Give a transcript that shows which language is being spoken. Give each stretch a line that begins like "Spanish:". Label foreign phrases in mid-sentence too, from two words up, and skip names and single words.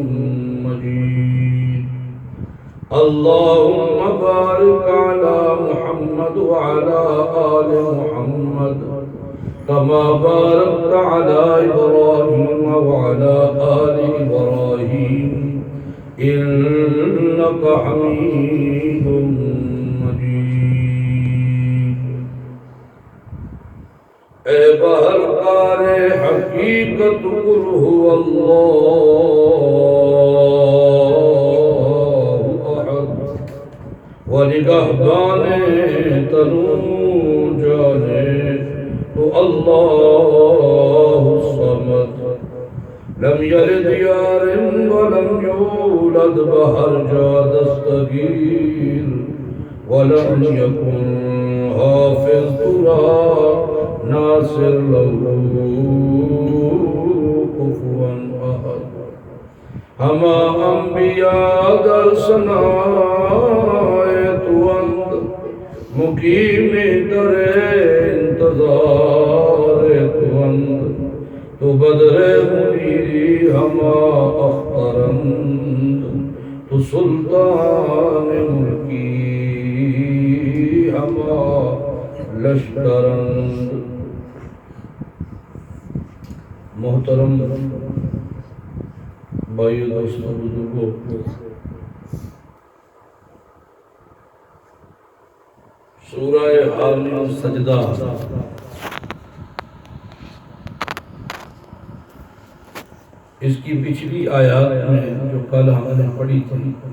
Arabic: مجيد اللهم بارك على محمد وعلى آل محمد كما باركت على إبراهيم وعلى آل إبراهيم إنك حميد مجيد
Persian: اے بہرکار حقیقت
Arabic: قل هو اللہ احد
Persian: ونگہبان تنو جانے تو
Arabic: اللہ الصمد لم یلد یارم ولم یولد
Persian: بہرجا دستگیر
Arabic: ولم یکن
Persian: حافظ ترا ناصر
Arabic: لہو کفوا احد
Persian: ہما انبیاء در ثنائے تو اند مقیم در انتظار تو اند تو بدر منیری ہما اخترند تو سلطان ملکی ہما
Urdu: لشکرند محترم بھائی دوستوں بزرگوں سورہ حامیم سجدہ اس کی پچھلی آیات میں جو کل ہم نے پڑھی تھی